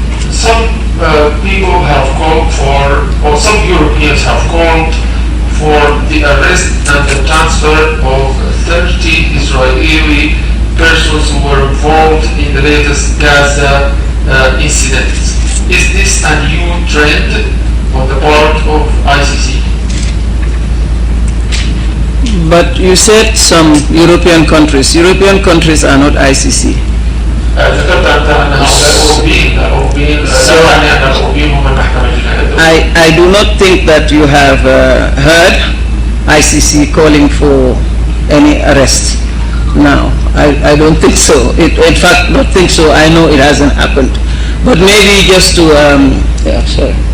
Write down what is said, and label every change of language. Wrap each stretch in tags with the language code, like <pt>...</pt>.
<en>Some people have called for, or some Europeans have called for the arrest and the transfer of 30 Israeli persons who were involved in the latest Gaza incident. Is this a new trend on the part of ICC? But you said some European countries. European countries are not ICC.</en> <ar>ذكرت أنت أن هؤلاء أوروبيين لا يعني أن الأوروبيين هم المحكمة الجنائية.</ar> <en>I do not think that you have heard ICC calling for any arrest now. I don't think so. In fact, not think so. I know it hasn't happened. But maybe just to yeah, sorry.</en>